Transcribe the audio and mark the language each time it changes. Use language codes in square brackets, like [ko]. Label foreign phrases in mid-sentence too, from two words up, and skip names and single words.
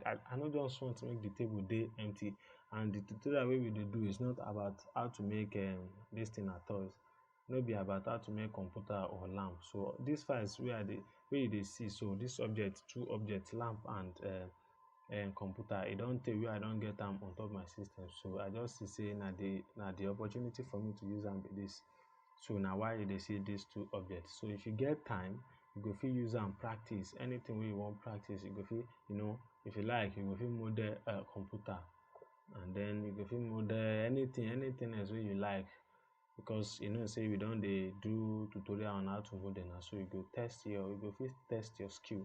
[pcm] I no just want to make the table dey empty. And the tutorial wey we dey do is not about how to make this thing at all. No be about how to make computer or lamp. So these files where you dey see, so this object, two objects, lamp and computer, e don tey where I don get them on top my system. So I just see say na the opportunity for me to use them with this. So now why you dey see these two objects. So if you get time, you go fit use am practice anything wey you want practice. You go fit, if you like, you go fit model computer and then you go fit model anything else wey you like, because you know say we don dey do tutorial on how to model na, so you go fit test your skill.